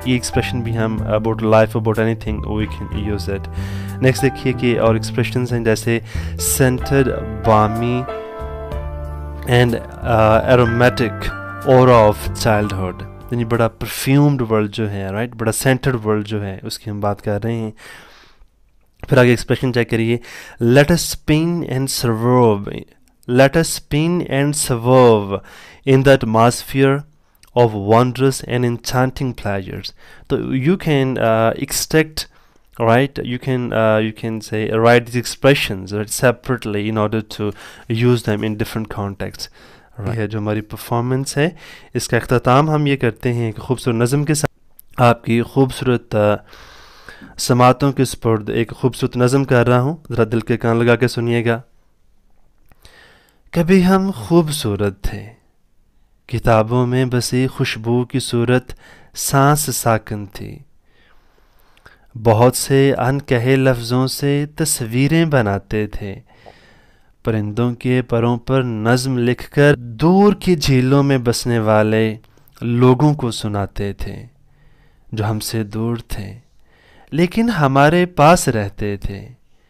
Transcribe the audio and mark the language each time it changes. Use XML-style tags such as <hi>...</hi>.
<hi>ये एक्सप्रेशन भी हम</hi> <en>About life, about anything we can use it. Next</en> <hi>देखिए कि और एक्सप्रेशंस हैं जैसे</hi> <en>Scented, balmy and aromatic aura of childhood.</en> <hi>यानी बड़ा परफ्यूम्ड वर्ल्ड जो है, राइट, बड़ा सेंटेड वर्ल्ड जो है, उसकी हम बात कर रहे हैं. फिर आगे एक्सप्रेशन चेक करिए,</hi> <en>Let us spin and swerve, let us spin and swerve in the atmosphere of wondrous and enchanting pleasures. So you can extract, right? You can say write these expressions right, separately in order to use them in different contexts. Right.</en> <hi>है जो हमारी performance है, इसका अख्ताम हम ये करते हैं कि खूबसूरत नज़म के साथ आपकी खूबसूरत समातों के सुपुर्द एक खूबसूरत नज़म कर रहा हूँ. ज़रा दिल के कान लगा के सुनिएगा. कभी हम खूबसूरत थे, किताबों में बसी खुशबू की सूरत सांस साकन थी, बहुत से अनकहे लफ्ज़ों से तस्वीरें बनाते थे, परिंदों के परों पर नज़्म लिखकर दूर की झीलों में बसने वाले लोगों को सुनाते थे, जो हमसे दूर थे लेकिन हमारे पास रहते थे.</hi>